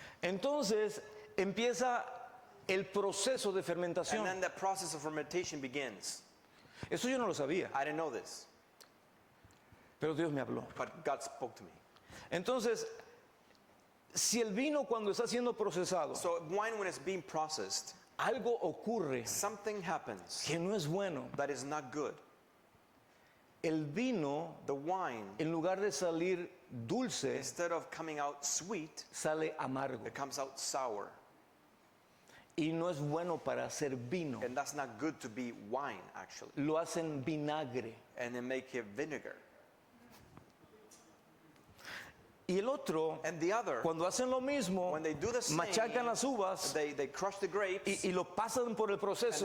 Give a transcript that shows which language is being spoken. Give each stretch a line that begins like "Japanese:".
Spanish: Entonces empieza el proceso de
English: and
Spanish: fermentación.
English: then the process of fermentation begins.
Spanish: Eso yo no lo sabía,
English: I didn't know this,
Spanish: pero Dios me habló.
English: but God spoke to me.
Spanish: Entonces, si el vino cuando está siendo procesado,
English: So wine, when it's being processed,
Spanish: algo ocurre
English: something happens
Spanish: que no es bueno,
English: that is not good.
Spanish: El vino,
English: The wine,
Spanish: en lugar de salir dulce,
English: instead of coming out sweet,
Spanish: sale amargo.
English: it comes out sour.
Spanish: Y no es bueno para hacer vino.
English: And that's not good to be wine, actually.
Spanish: Lo hacen vinagre.
English: And then make it vinegar.
Spanish: Y el otro,
English: And the other,
Spanish: cuando hacen lo mismo,
English: when they do the same,
Spanish: machacan las uvas
English: they crush the grapes
Spanish: y lo pasan por el
English: and
Spanish: proceso.